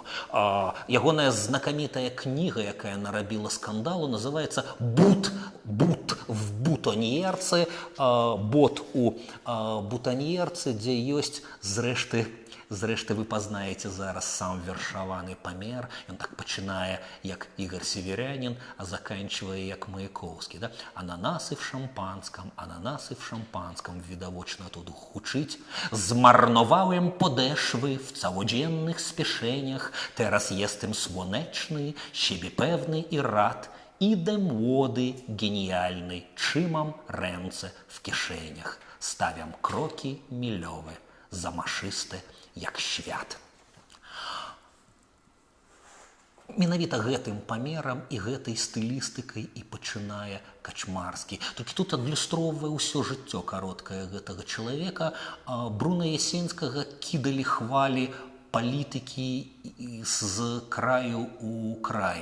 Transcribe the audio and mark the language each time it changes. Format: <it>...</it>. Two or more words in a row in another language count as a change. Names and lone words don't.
<be>Ягоная знакамітая кніга, якая нарабіла скандалу, называецца «Бут в бутоньерцы», «Бот у бутоньерцы», дзе ёсць, зрэшты, вы пазнаеце зараз сам вершаваны памер. Ён так пачынае, як Ігор Северянін, а заканчивае, як Маяковскі. Да? Ананасы в шампанском, видовочно тут гучить.</be> <pl>Змарнowałem podeszwy w całodziennych spieszeniach, teraz jestem słoneczny, siebie pewny i rad. Idę młody, genialny, trzymam ręce w kieszeniach, stawiam kroki milowe, zamaszysty, jak świat.</pl> <be>Менавіта гэтым памерам і гэтай стылістыкай і пачынае Качмарскі. Толькі тут адлюстроўвае ўсё жыццё кароткае гэтага чалавека. Бруна Ясенскага кідалі хвалі палітыкі з краю у край.</be>